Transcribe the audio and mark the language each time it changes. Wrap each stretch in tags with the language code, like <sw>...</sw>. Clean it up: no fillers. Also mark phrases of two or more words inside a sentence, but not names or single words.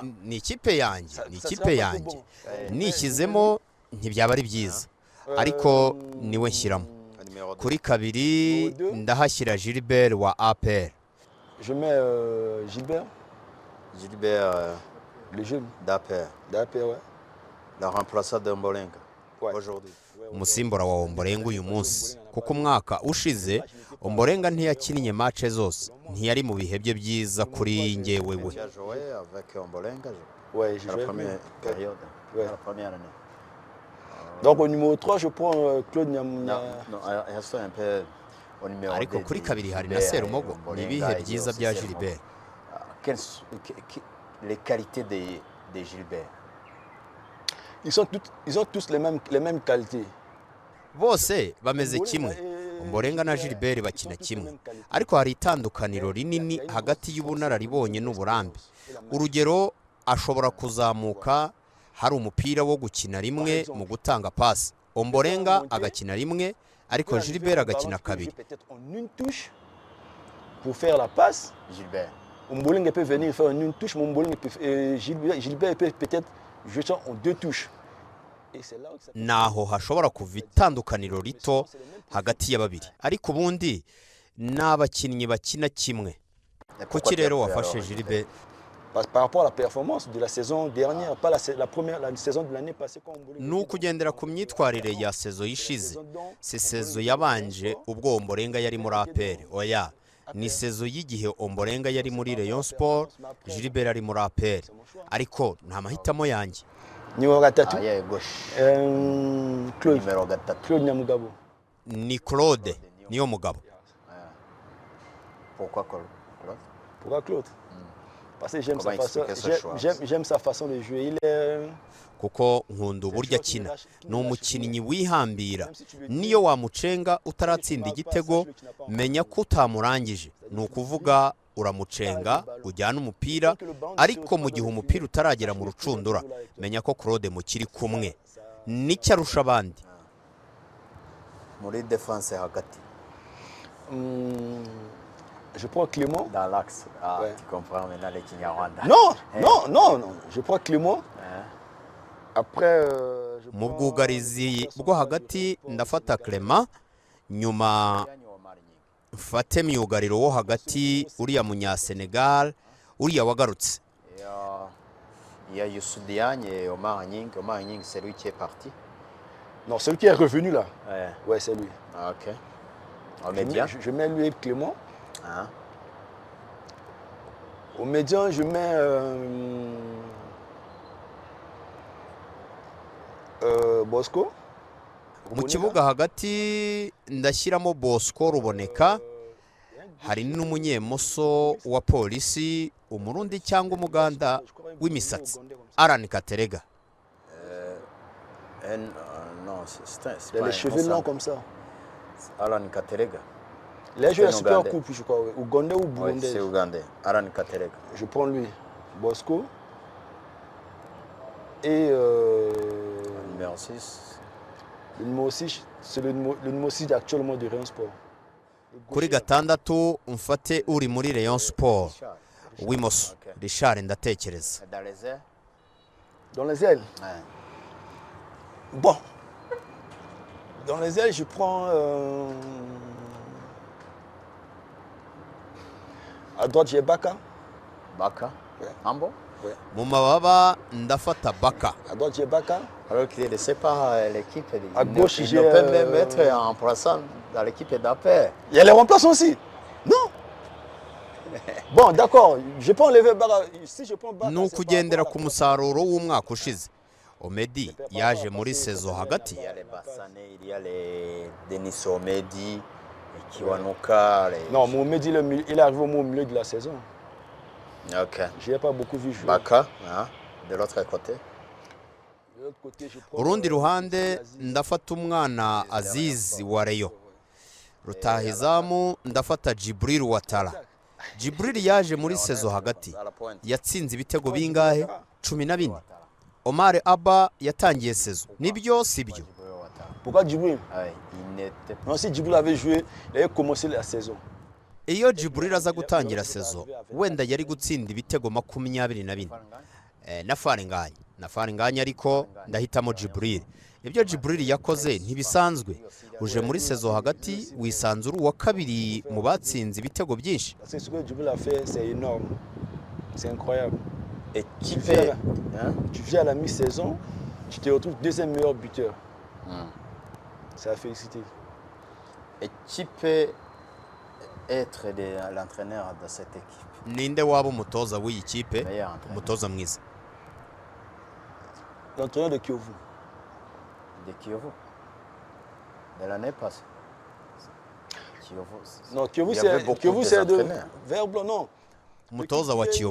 <rw>ni ikipe yanjye. Nishyizemo ntibyaba ari byiza. Ariko niwe nshyiramo. Kuri kabiri ndahashyira Gilbert wa APR.</rw> <fr>Je mets Gilbert. Gilbert le jeune d'APR. D'APR, ouais. Le remplaçant de Ombolenga. Ouais. Aujourd'hui.</fr> <rw>umusimbura wa Ombolenga uyu munsi kuko umwaka ushize Ombolenga ntiyakinnye match zose ntiyari mu bihe bye byiza kuri njyewe we.</rw> <fr>Tu as joué avec Ombolenga Ouais, j'ai la joué. première période. Ouais. La première année. Donc au numéro 3, je prends Claude Non, Nyamuna. non, reste un peu au numéro</fr> <rw>ariko 2 kuri</rw> <fr>de</fr> <rw>kabiri hari na</rw> <fr>Gilbert et</fr> <rw>Serumogo ni Ombolenga ibihe</rw> <fr>et</fr> <rw>byiza</rw> <fr>aussi</fr> <rw>bya Serumogo. Gilbert.</rw> <fr>Les qualités de Gilbert. Ils ont tous les mêmes qualités.</fr> <rw>Bose bameze kimwe. Ombolenga na Gilbert bakina kimwe, ariko hari itandukaniro rinini hagati y'ubunararibonye n'uburambe. Urugero, ashobora kuzamuka hari umupira wo gukina rimwe mu gutanga pasi, Ombolenga agakina rimwe ariko Gilbert agakina kabiri.</rw> <fr>En une touche pour faire la passe. Gilbert. Ombolenga peut venir faire en une touche, mais Gilbert peut peut-être jouer ça en deux touches. Et c'est là où ça</fr> <rw>Naho hashobora kuva itandukaniro rito hagati ya babiri, ariko ubundi n'abakinnyi bakina kimwe. Kuki rero wafashe Gilbert?</rw> <fr>par rapport à la performance de la saison dernière, pas la saison de l'année passée.</fr> <rw>Ni ukugendera ku myitwarire ya sezo yishize, si sezo yabanje ubwo Ombolenga yari muri APR. Oya, ni sezo y'igihe Ombolenga yari muri Rayon Sport, Gilbert ari muri APR. Ariko nta mahitamo yanjye.</rw> <fr>Numéro 3, Arrière gauche. Claude. Numéro 4. Claude Nyamugabo.</fr> <rw>Ni Claude niyo mugabo.</rw> <fr>Pourquoi Claude? Pourquoi Claude? Parce que j'aime Comment sa façon, expliquer ce choix? j'aime sa façon de jouer. Il est</fr> <rw>Kuko nkunda uburyo akina, ni umukinnyi wihambira. Niyo wamucenga utaratsinda igitego, menya ko utamurangije. Ni ukuvuga uramucenga ujyana umupira, ariko mu gihe umupira utaragera mu rucundura, menya ko Claude mukiri kumwe. Nicyo arusha abandi. Muri défense hagati.</rw> <fr>Je prends Clément. Dans l'axe. Ah, Ouais. tu comprends maintenant les Kinyarwanda. Non. Je prends Clément. Après, je</fr> <rw>Mu</rw> <fr>prends</fr> <rw>bwugarizi bwo hagati ndafata Clement, nyuma mfate myugariro wo hagati uriya munya-Senegal, uriya wagarutse.</rw> <fr>Il y a Youssou Diagne et Omar Nying. Omar Nying, c'est lui qui est parti. Non, celui qui est revenu là. Ouais. Ouais, c'est lui. Ah, ok. Au Je média. mets, je mets lui et Clément. Hein? Au médian, je mets Bosco.</fr> <rw>Mu kibuga hagati ndashyiramo Bosco Ruboneka, hari n'umunyemoso wa polisi, umurundi cyangwa umuganda w'imisatsi, Alan Katerega.</rw> <fr>Non, c'est Il a les cheveux longs comme ça. Alan Katerega. Il a joué la C'est un Super Ougandais. Coupe, je crois. Ouais. Ougandais ou Oui, Burundais. c'est Ougandais. Alan Katerega. Je prends lui. Bosco. Et Numéro 6. le numéro 6, c'est le numéro 6 actuellement de Rayon Sport.</fr> <rw>Kuri gatandatu mfate uri muri Rayon Sport w'imoso, Richard ndatekereza.</rw> <fr>Dans les airs. Dans les ailes. Ouais. Bon. Dans les ailes, je prends. À droite, j'ai Baka. Baka. Ouais. Ambo.</fr> <rw>Mu mababa ndafata Baka.</rw> <fr>À droite, j'ai Baka. Alors qu'il est laissé par l'équipe. À gauche, il j'ai, ne peut même être en remplaçant dans l'équipe d'APR. Il y a les remplaçants aussi. Non. Bon, d'accord. Je peux enlever Baka. Si je prends Baka.</fr> <rw>Ni ukugendera ku musaruro w'umwaka ushize. Omedi yaje muri sezo hagati.</rw> <fr>Il y a les Bassané, il y a les Denis Omedi, les Kiwanuka. Les... Non, Mohamed, il est arrivé au milieu de la saison. Ok. Je n'ai pas beaucoup vu jouer. Baka, hein, de l'autre côté. De l'autre côté, je prends.</fr> <rw>Urundi ruhande ndafata umwana Aziz wa Rayon. Rutahizamu ndafata Jibril Watara. Jibril yaje muri sezo hagati. Yatsinze ibitego bingahe? 14. Omar Abba yatangiye sezo. Nibyo sibyo?</rw> <fr>Pourquoi Djibril? Ouais, il n'était pas. Non, si Djibril avait joué, il avait commencé la saison.</fr> <rw>Iyo Jibril aza gutangira sezo, wenda yari gutsinda ibitego 24. Na Farenganya ariko ndahitamo Jibril. Ibyo Jibril yakoze ntibisanzwe. Uje muri sezo hagati wisanzura uwa kabiri mu batsinze ibitego byinshi.</rw> <fr>Parce que ce que Djibril a fait, c'est énorme. C'est incroyable. Et qui Tu fait viens à la mi-saison, tu te retrouves deuxième meilleur buteur. C'est à féliciter. Et qui peut être l'entraîneur de cette équipe?</fr> <rw>ninde waba umutoza w'iyi kipe</rw> <fr>Meilleur entraîneur.</fr> <rw>umutoza mwiza?</rw> <fr>L'entraîneur de Kiyovu. De Kiyovu. De l'année passée. Kiyovu. Non, Kiyovu, Il y avait beaucoup c'est de d'entraîneurs. Vert Blanc, non.</fr> <rw>umutoza wa Kiyovu.</rw>